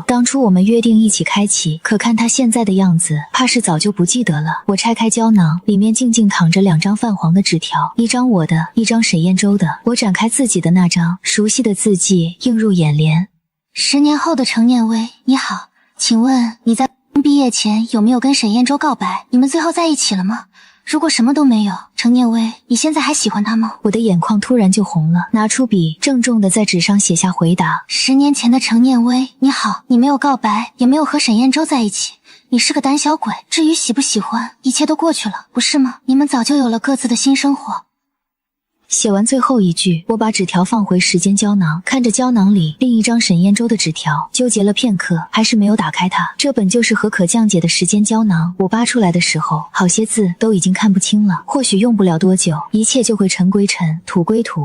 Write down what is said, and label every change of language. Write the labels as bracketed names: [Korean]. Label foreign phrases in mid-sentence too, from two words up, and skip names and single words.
[Chinese] 當初我們約定一起開啟，可看他現在的樣子，怕是早就不記得了。我拆開膠囊，裡面靜靜躺着2張泛黃的紙條，一張我的，一張沈燕洲的。我展開自己的那張，熟悉的字跡映入眼簾。 10年後的程念薇，你好，請問你在畢業前有沒有跟沈燕洲告白？你們最後在一起了嗎？如果什麼都沒有，程念薇，你現在還喜歡他嗎？我的眼眶突然就紅了，拿出筆，鄭重地在紙上寫下回答。 10年前的程念薇，你好，你沒有告白，也沒有和沈燕洲在一起，你是個膽小鬼。至於喜不喜歡，一切都過去了，不是嗎？你們早就有了各自的新生活。寫完最後一句，我把紙條放回時間膠囊，看着膠囊裡另一張沈燕洲的紙條，糾結了片刻，還是沒有打開它。這本就是和可降解的時間膠囊，我扒出來的時候，好些字都已經看不清了。或許用不了多久，一切就會塵歸塵，土歸土。